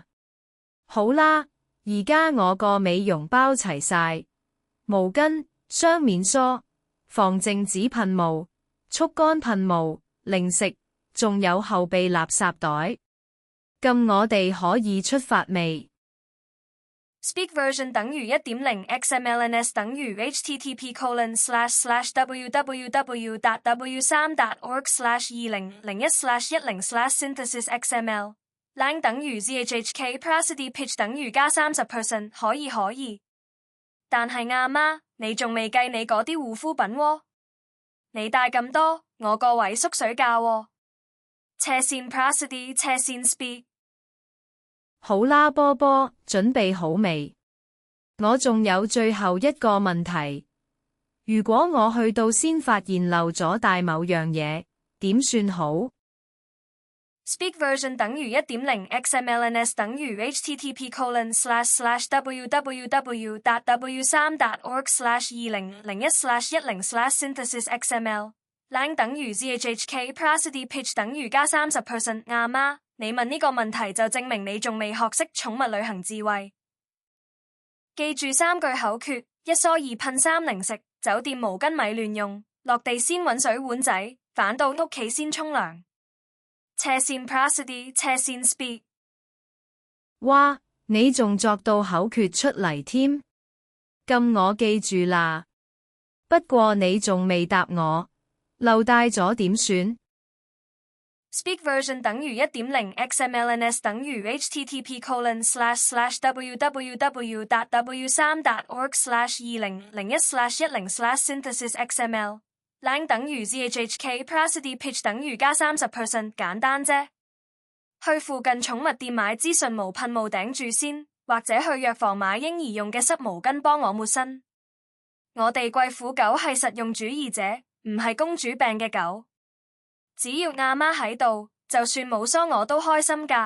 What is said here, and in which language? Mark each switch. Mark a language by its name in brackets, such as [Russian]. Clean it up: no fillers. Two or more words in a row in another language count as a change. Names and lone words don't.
[Cantonese] 好啦，而家我個美容包齊晒，毛巾、雙面梳、 防靜止噴霧、速乾噴霧、零食，仲有後備垃圾袋。咁我哋可以出發未？ [English] Speak version 等於 1.0 XMLNS 等於 http://www.w3.org/2001/10/synthesis.xml lang 等於 zhhk prosody pitch [Cantonese] 等於加 [English] 30%， 可以。 [Cantonese] 但係阿媽，你仲未計你嗰啲護膚品喎？你帶咁多，我個位縮水價喎。斜線 prosody 斜線 speak。好啦，波波，準備好未？我仲有最後一個問題，如果我去到先發現漏咗帶某樣嘢，點算好？ [English] Speak version 等於 1.0 XMLNS 等於 http://www.w3.org/2001/10/synthesis.xml lang 等於 zhhk prosody pitch [Cantonese] 等於加 [English] 30%。 [Cantonese] 阿媽，你問呢個問題就證明你仲未學識寵物旅行智慧。記住3句口訣：一梳二噴3零食，酒店毛巾咪亂用，落地先搵水碗仔，返到屋企先沖涼。斜線 prosody 斜線 speak。哇，你仲作到口訣出嚟添，咁我記住啦。不過你仲未答我，漏帶咗點算？ [English] Speak version 等於 1.0 XMLNS 等於 http://www.w3.org/2001/10/synthesis.xml lang 等於 zhhk prosody pitch [Cantonese] 等於加 [English] 30%， [Cantonese] 簡單啫。去附近寵物店買支純毛噴霧頂住先，或者去藥房買嬰兒用嘅濕毛巾幫我抹身。我哋貴婦狗係實用主義者，唔係公主病嘅狗。只要阿媽喺度，就算冇梳我都開心㗎。